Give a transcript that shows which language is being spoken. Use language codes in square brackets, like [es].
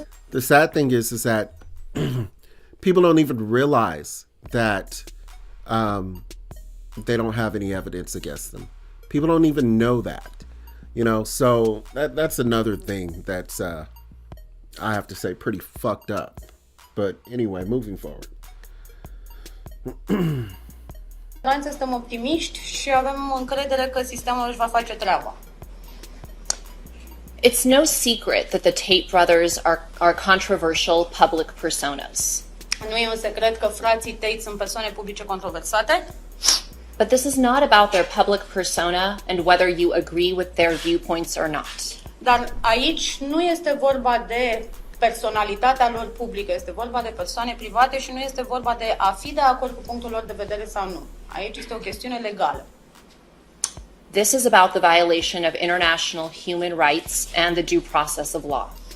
[en] The sad thing is that people don't even realize that they don't have any evidence against them. People don't even know that, you know. So that's another thing that's I have to say pretty fucked up. But anyway, moving forward. [ro] Suntem optimiști și avem încredere că sistemul își va face treaba. [en] It's no secret that the Tate brothers are controversial public personas. [ro] Nu e un secret că frații Tate sunt persoane publice controversate. [en] But this is not about their public persona and whether you agree with their viewpoints or not. [ro] Dar aici nu este vorba de personalitatea lor publică, este vorba de persoane private și nu este vorba de a fi de acord cu punctul lor de vedere sau nu. Aici este o chestiune legală. [en] This is about the violation of international human rights and the due process of law.